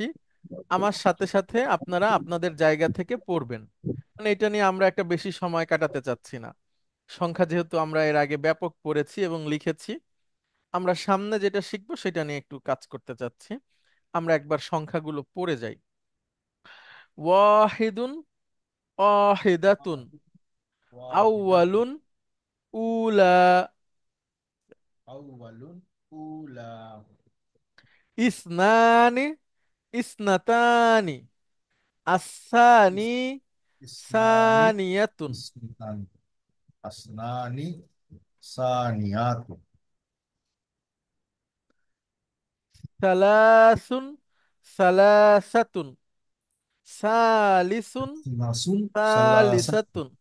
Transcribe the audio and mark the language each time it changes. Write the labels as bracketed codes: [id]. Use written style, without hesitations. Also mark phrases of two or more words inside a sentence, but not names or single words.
[bn] আমার সাথে সাথে আপনারা আপনাদের জায়গা থেকে পড়বেন, মানে এটা নিয়ে আমরা একটা বেশি সময় কাটাতে চাচ্ছি না। সংখ্যা যেহেতু আমরা এর আগে ব্যাপক পড়েছি এবং লিখেছি, আমরা সামনে যেটা শিখবো সেটা নিয়ে একটু কাজ করতে চাচ্ছি। আমরা একবার সংখ্যাগুলো পড়ে যাই। [ar] واحد، واحدة، أول، أولى, اثنان، اثنتان، ثاني، ثانية، ثلاث، ثلاثة، ثالث، ثالثة,